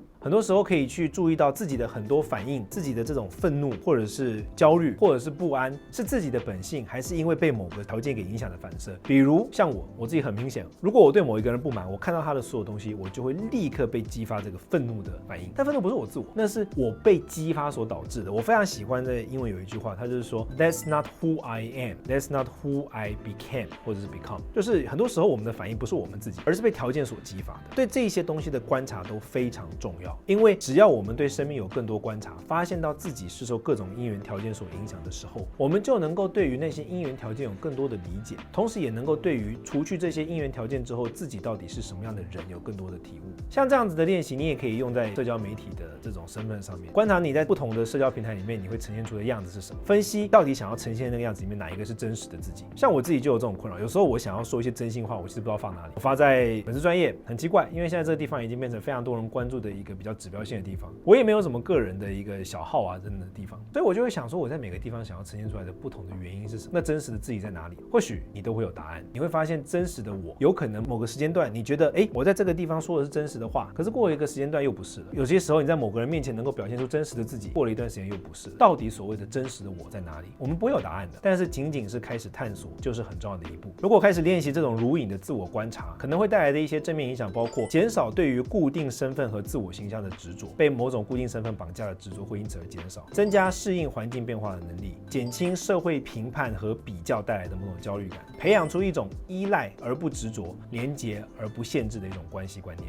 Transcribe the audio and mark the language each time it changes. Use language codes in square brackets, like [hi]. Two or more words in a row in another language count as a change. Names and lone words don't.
[zh] 很多時候可以去注意到自己的很多反應，自己的這種憤怒或者是焦慮或者是不安是自己的本性，還是因為被某個條件給影響的反射。比如像我自己很明顯，如果我對某一個人不滿，我看到他的所有東西，我就會立刻被激發這個憤怒的反應。但憤怒不是我自我，那是我被激發所導致的。我非常喜歡在英文有一句話，它就是說 [en] That's not who I am, that's not who I became [zh] 或者是 become， 就是很多時候我們的反應不是我們自己，而是被條件所激發的。对這一些東西的觀察都非常重要，因為只要我們對生命有更多觀察，發現到自己是受各種因緣條件所影響的時候，我們就能夠對於那些因緣條件有更多的理解，同時也能夠對於除去這些因緣條件之後自己到底是什麼樣的人有更多的體悟。像這樣子的練習你也可以用在社交媒體的這種身份上面，觀察你在不同的社交平台裡面你會呈現出的樣子是什麼，分析到底想要呈現的那個樣子裡面哪一個是真實的自己。像我自己就有這種困擾，有時候我想要說一些真心話，我其實不知道放哪裡。我發在粉絲專頁很奇怪，因為現在這個地方已經變成非常多人關注的一個比較指標性的地方。我也沒有什麼個人的一個小號啊真的地方，所以我就會想說，我在每個地方想要呈現出來的不同的原因是什麼？那真實的自己在哪裡？或許你都会有答案。你会发现真實的我，有可能某個時間段你覺得，我在這個地方說的是真實的話，可是過了一個時間段又不是了。有些時候你在某個人面前能夠表現出真實的自己，過了一段時間又不是了。到底所謂的真實的我在哪裡？我們不會有答案的，但是僅僅是開始探索就是很重要的一步。如果開始練習這種如影的自我觀察，可能會帶來的一些正面影響，包括減少對於固定身份和自我形象的執着，被某種固定身份綁架的執着會因此而減少，增加適應環境變化的能力，減輕社會評判和比較帶來的某種焦慮感，培養出一種依賴而不執着、連結而不限制的一種關係觀念。